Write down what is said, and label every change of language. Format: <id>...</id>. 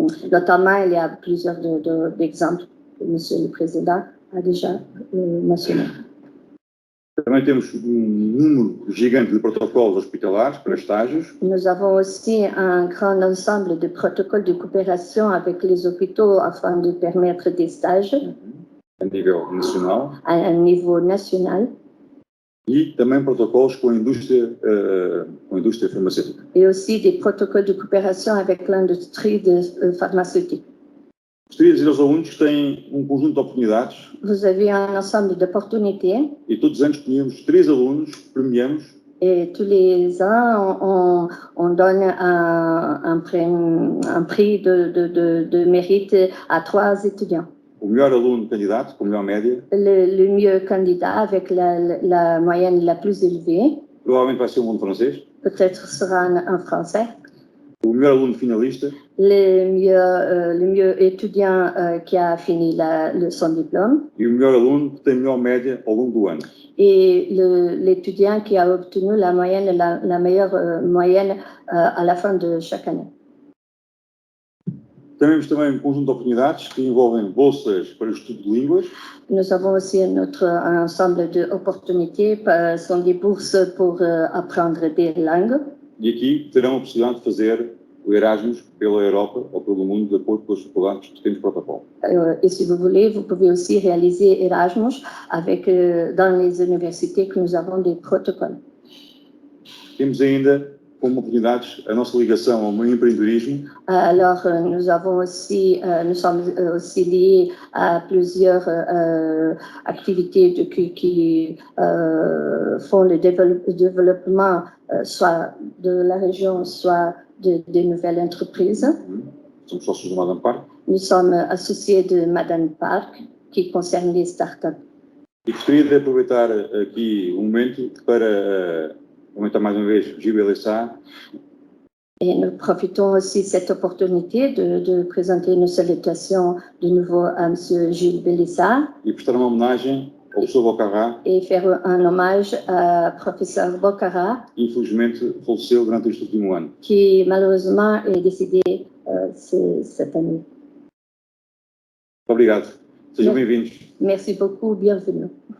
<fr>Notamment, il y a plusieurs exemples que Monsieur le Président a déjà mentionné.</fr> <pt>Também temos número gigante de protocolos hospitalares para estágios.</pt> <fr>Nous avons aussi un grand ensemble de protocoles de coopération avec les hôpitaux afin de permettre des stages</fr> <pt>A nível nacional.</pt> <fr>à un niveau national.</fr> <pt>E também protocolos com a indústria farmacêutica.</pt> <fr>Et aussi des protocoles de coopération avec l'industrie pharmaceutique.</fr> <pt>Gostaria de dizer aos alunos que têm conjunto de oportunidades.</pt> <fr>Vous avez un ensemble d'opportunités.</fr> <pt>E todos os anos tínhamos 3 alunos, premiamos.</pt> <fr>Et tous les ans, on donne un prix de mérite à 3 étudiants.</fr> <pt>O melhor aluno candidato, com a melhor média.</pt> <fr>Le mieux candidat avec la moyenne la plus élevée.</fr> <pt>Provavelmente vai ser um aluno francês.</pt> <fr>Peut-être sera un français.</fr> <pt>O melhor aluno finalista.</pt> <fr>Le mieux étudiant qui a fini son diplôme.</fr> <pt>E o melhor aluno que tem a melhor média ao longo do ano.</pt> <fr>Et l'étudiant qui a obtenu la meilleure moyenne à la fin de chaque année.</fr> <pt>Temos também conjunto de oportunidades que envolvem bolsas para o estudo de línguas.</pt> <fr>Nous avons aussi un ensemble d'opportunités, sont des bourses pour apprendre des langues.</fr> <pt>E aqui terão a possibilidade de fazer o Erasmus pela Europa ou pelo mundo, de acordo com as faculdades que temos protocolo.</pt> <fr>Et si vous voulez, vous pouvez aussi réaliser Erasmus dans les universités que nous avons des protocoles.</fr> <pt>Temos ainda como oportunidades a nossa ligação ao empreendedorismo.</pt> <fr>Alors, nous sommes aussi liés à plusieurs activités qui font le développement soit de la région, soit de nouvelles entreprises.</fr> <pt>Somos sócios de Madame Park.</pt> <fr>Nous sommes associés de Madame Park, qui concerne les startups.</fr> <pt>E gostaria de aproveitar aqui momento para aumentar mais uma vez Gilles Bellessa.</pt> <fr>Et nous profitons aussi de cette opportunité de présenter nos salutations de nouveau à M. Gilles Bellessa.</fr> <pt>E prestar uma homenagem ao professor Bocará.</pt> <fr>Et faire un hommage à professeur Bocará.</fr> <pt>Infelizmente faleceu durante este último ano.</pt> <fr>Qui malheureusement est décédé cette année.</fr> <pt>Obrigado. Sejam bem-vindos.</pt> <fr>Merci beaucoup, bienvenue.</fr>